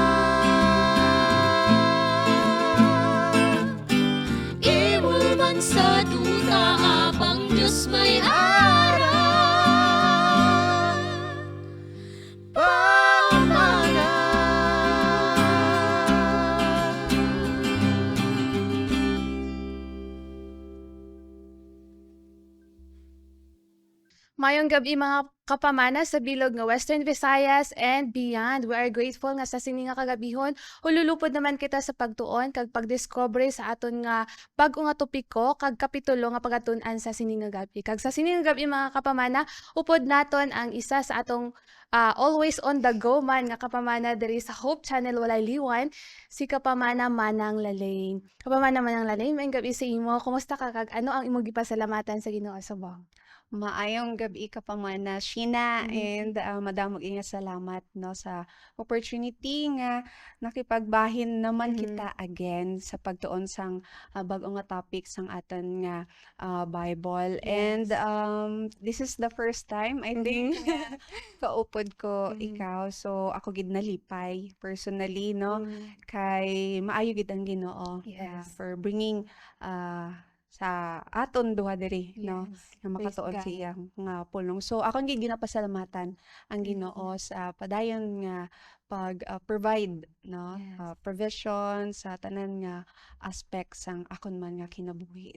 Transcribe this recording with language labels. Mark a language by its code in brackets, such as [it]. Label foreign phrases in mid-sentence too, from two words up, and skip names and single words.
[hil] Imol man sa duta apang Dios may ara pamana. Mayong gabi mga kapamana sa bilog nga Western Visayas [en] and beyond. We are grateful [hil] nga sa sini nga kagabihon. Hululupod naman kita sa pagtuon kag pagdiscover sa aton nga bag-o nga topiko kag kapitulo nga pagatun-an sa sini nga gabi. Kag sa sini nga gabi mga kapamana, upod naton ang isa sa atong [en] always on the go [hil] man nga kapamana diri sa Hope Channel Walay Liwan, si kapamana Manang Lalain. Kapamana Manang Lalain, maayong gabi sa imo. Kumusta ka kag ano ang imong gipasalamatan sa Ginoo subong? Maayong gabi ka pa man na Sheena, Mhm. and madamog inga salamat no sa opportunity nga nakipagbahin naman Mhm. kita again sa pagtuon sang bag-o nga topic sang aton nga Bible. [en] And this is the first time I think [hil] nga kaupod ko Mhm. ikaw, so ako gid nalipay personally no kay maayo gid ang Ginoo [en] Yes. for bringing [hil] sa aton duha diri no [en] Yes. [hil] nga [en] Praise [hil] makatuon [en] God. [hil] sa iyang nga pulong. So ako gid ginapasalamatan ang Ginoo sa padayon nga provide no [en] Yes. [hil] provision sa tanan nga aspects sang akon man nga kinabuhi.